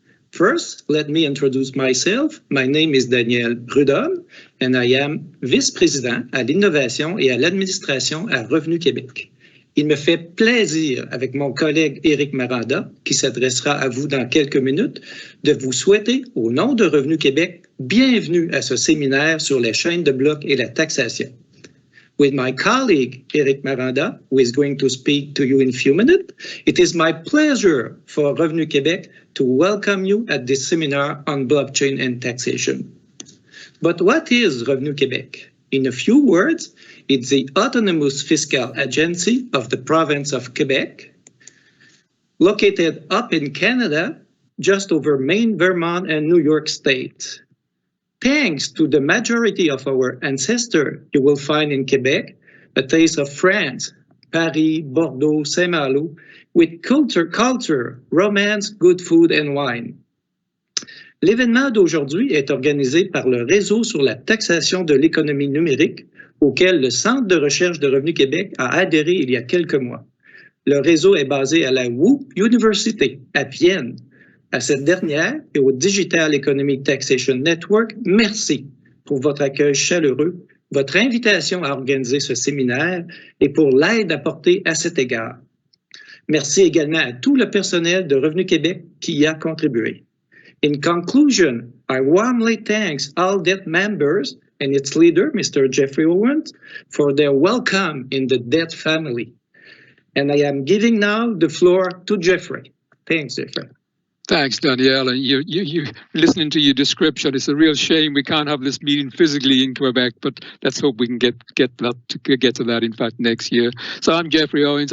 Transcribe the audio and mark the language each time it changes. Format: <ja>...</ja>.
<en>First, let me introduce myself. My name is Daniel Prudhomme, and I am</en> <fr>vice-président à l'innovation et à l'administration à Revenu Québec. Il me fait plaisir, avec mon collègue Éric Maranda, qui s'adressera à vous dans quelques minutes, de vous souhaiter, au nom de Revenu Québec, bienvenue à ce séminaire sur les chaînes de blocs et la taxation.</fr> <en>With my colleague, Éric Maranda, who is going to speak to you in a few minutes, it is my pleasure for Revenu Québec to welcome you at this seminar on blockchain and taxation. But what is Revenu Québec? In a few words, it's the autonomous fiscal agency of the province of Quebec, located up in Canada, just over Maine, Vermont, and New York State. Thanks to the majority of our ancestors, you will find in Quebec a taste of France, Paris, Bordeaux, Saint-Malo, with culture, romance, good food, and wine.</en> <fr>L'événement d'aujourd'hui est organisé par le Réseau sur la taxation de l'économie numérique, auquel le Centre de recherche de Revenu Québec a adhéré il y a quelques mois. Le réseau est basé à la WU University, à Vienne. À cette dernière et au Digital Economic Taxation Network, merci pour votre accueil chaleureux, votre invitation à organiser ce séminaire et pour l'aide apportée à cet égard. Merci également à tout le personnel de Revenu Québec qui y a contribué.</fr> <en>In conclusion, I warmly thank Audit members and its leader, Mr. Jeffrey Owens, for their welcome in the DET family. And I am giving now the floor to Jeffrey. Thanks, Jeffrey. Thanks, Danielle. And you listening to your description, it's a real shame we can't have this meeting physically in Quebec, but let's hope we can get to that, in fact, next year. So I'm Jeffrey Owens.</en>